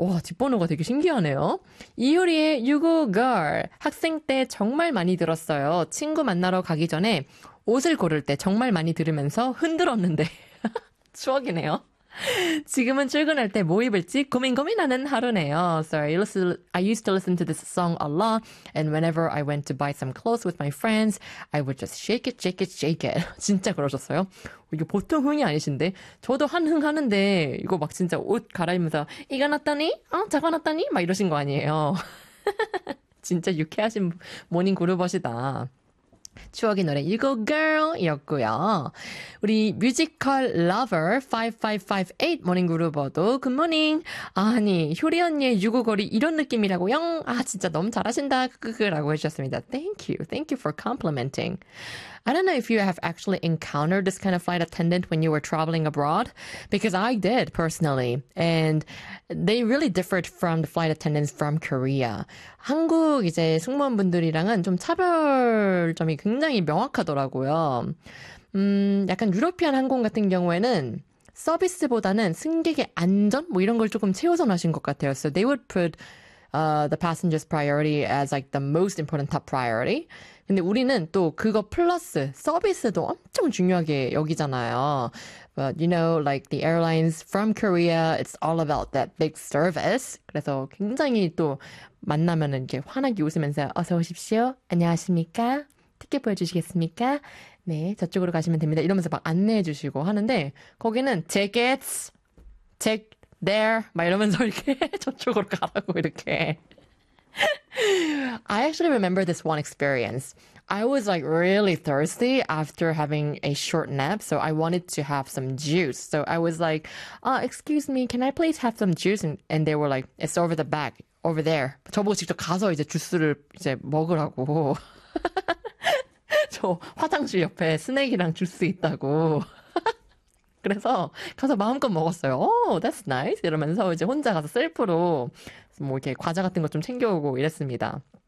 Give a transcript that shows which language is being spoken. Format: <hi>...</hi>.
<ko>와, 뒷번호가 되게 신기하네요. 이효리의 유고걸. 학생 때 정말 많이 들었어요. 친구 만나러 가기 전에 옷을 고를 때 정말 많이 들으면서 흔들었는데. 추억이네요. 지금은 출근할 때뭐 입을지 고민 고민하는 하루네요.</ko> <en>So I used to listen to this song a lot, and whenever I went to buy some clothes with my friends, I would just shake it, shake it, shake it.</en> <ko>진짜 그러셨어요? 이거 보통 흥이 아니신데? 저도 한흥 하는데 이거 막 진짜 옷 갈아입으면서 이거 났다니? 저거 났다니? 막 이러신 거 아니에요? 진짜 유쾌하신 모닝 그룹이시다. 추억의 노래 You Go Girl이었고요. 우리 뮤지컬 Lover 5558 모닝 그루버도 굿모닝. 아니 효리 언니의 유고걸이 이런 느낌이라고요? 아 진짜 너무 잘하신다. 크크크라고 해주셨습니다.</ko> <en>Thank you for complimenting. I don't know if you have actually encountered this kind of flight attendant when you were traveling abroad, because I did personally, and they really differed from the flight attendants from Korea.</en> <ko>한국 이제 승무원분들이랑은 좀 차별점이 굉장히 명확하더라고요. 약간 유러피안 항공 같은 경우에는 서비스보다는 승객의 안전 뭐 이런 걸 조금 최우선 하신 것 같아요.</ko> <en>So they would put the passengers' priority as like the most important top priority.</en> <ko>근데 우리는 또 그거 플러스 서비스도 엄청 중요하게 여기잖아요.</ko> <en>But you know, like the airlines from Korea, it's all about that big service.</en> <ko>그래서 굉장히 또 만나면은 이렇게 환하게 웃으면서 어서 오십시오. 안녕하십니까? 티켓 보여주시겠습니까? 네, 저쪽으로 가시면 됩니다. 이러면서 막 안내해 주시고 하는데 거기는</ko> <en>tickets, check there</en> <ko>막 이러면서 이렇게 저쪽으로 가라고 이렇게.</ko> <en>I actually remember this one experience. I was like really thirsty after having a short nap, so I wanted to have some juice. So I was like, excuse me, can I please have some juice? And they were like, it's over the back, over there.</en> <ko>저보고 직접 가서 이제 주스를 이제 먹으라고. 저 화장실 옆에 스낵이랑 주스 있다고. 그래서 가서 마음껏 먹었어요.</ko> <en>오, that's nice.</en> <ko>이러면서 이제 혼자 가서 셀프로 뭐 이렇게 과자 같은 거좀 챙겨오고 이랬습니다.</ko>